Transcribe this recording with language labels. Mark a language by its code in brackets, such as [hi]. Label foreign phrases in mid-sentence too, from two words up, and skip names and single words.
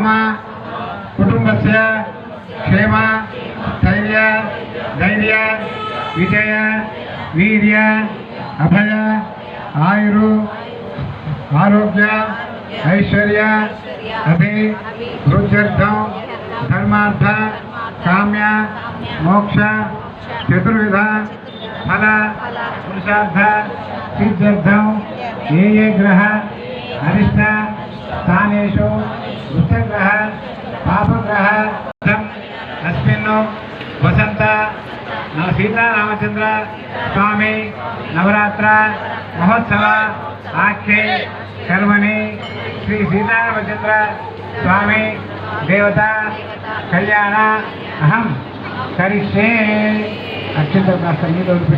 [sa] కుటుంబస్య క్షేమ స్థైర్య ధైర్య విజయ వీర్య అభయ ఆయురు ఆరోగ్య ऐश्वर्य अभि रुच्यर्थम धर्मार्थ काम्य मोक्ष चतुर्विध फल पुरुषार्थ सिद्ध्यर्थम ये ग्रह अरिष्ट स्थानेषु दुष्टग्रह पापग्रह अस्मिन् वसंत सीतारामचंद्र स्वामी नवरात्र महोत्सव आख्ये कर्मणि श्री सीतारामचंद्र स्वामी देवता कल्याण अहम करिष्ये अक्षंत संगीत